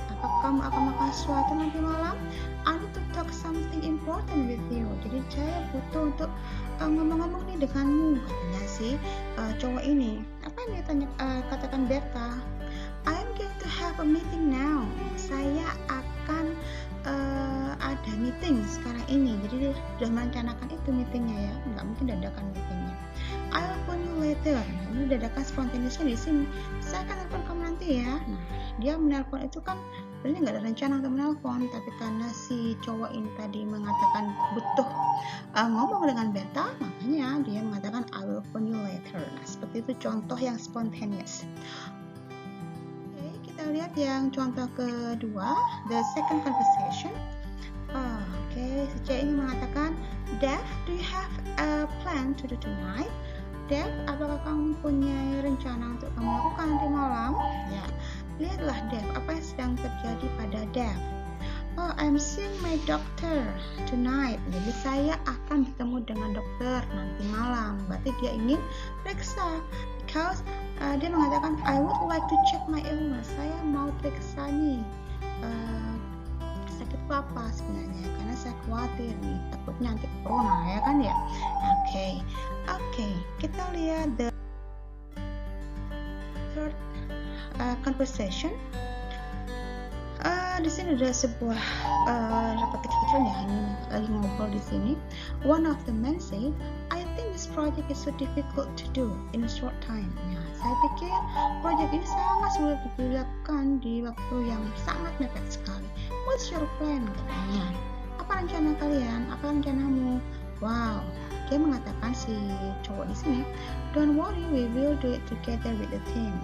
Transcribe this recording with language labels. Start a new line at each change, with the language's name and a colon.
Indonesian: Apakah kamu akan melakukan sesuatu nanti malam?
English: I need to talk something important with you.
Indonesian: Jadi saya butuh untuk ngomong-ngomong nih denganmu, katanya si cowok ini. Apa yang dia katakan Berta?
English: I'm going to have a meeting now.
Indonesian: Saya akan ada meeting sekarang ini. Jadi dia sudah merencanakan itu meetingnya, ya. Nggak mungkin dadakan meetingnya.
English: I'll phone you later.
Indonesian: Nah, ini dadakan spontaneousnya di sini. Saya akan telepon kamu nanti, ya. Nah, dia menelpon itu kan sebenarnya nggak ada rencana untuk menelpon, tapi karena si cowok ini tadi mengatakan butuh ngomong dengan Berta, makanya dia mengatakan
English: I will phone you later.
Indonesian: Nah, seperti itu contoh yang spontaneous. Oke, kita lihat yang contoh kedua,
English: the second conversation.
Indonesian: Oke, si cewek ini mengatakan,
English: Dev, do you have a plan to do tonight?
Indonesian: Dev, apakah kamu punya rencana untuk kamu lakukan nanti malam? Ya, lihatlah Dev, apa yang sedang terjadi pada Dev.
English: Oh, I'm seeing my doctor tonight.
Indonesian: Jadi saya akan bertemu dengan dokter nanti malam. Berarti dia ingin periksa.
English: Because
Indonesian: dia mengatakan,
English: I would like to check my illness.
Indonesian: Saya mau periksa nih sakitku apa sebenarnya, karena saya khawatir nih, takutnya nanti corona, ya kan, ya. Oke, kita lihat
English: the third conversation.
Indonesian: Di sini ada sebuah rapat kecil ya, ini lagi ngobrol di sini.
English: One of the men said, I think this project is so difficult to do in a short time.
Indonesian: Ya, saya pikir proyek ini sangat sulit dilakukan di waktu yang sangat mepet sekali.
English: What's your plan?
Indonesian: Katanya. Apa rencana kalian? Apa rencanamu?
English: Wow,
Indonesian: dia mengatakan si cowok di sini,
English: don't worry, we will do it together with the team.